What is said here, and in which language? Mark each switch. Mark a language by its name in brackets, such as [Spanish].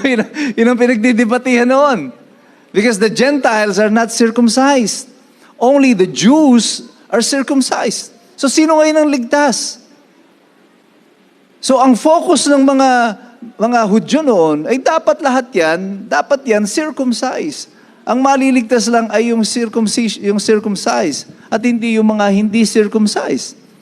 [Filipino] Yun ang pinagdidebatihan noon. [English] Because the Gentiles are not circumcised. Only the Jews are circumcised. [Filipino] So, sino ngayon ang ligtas? So, ang focus ng mga Hudyo noon ay dapat yan circumcised. Ang maliligtas lang ay yung circumcised at hindi yung mga hindi circumcised.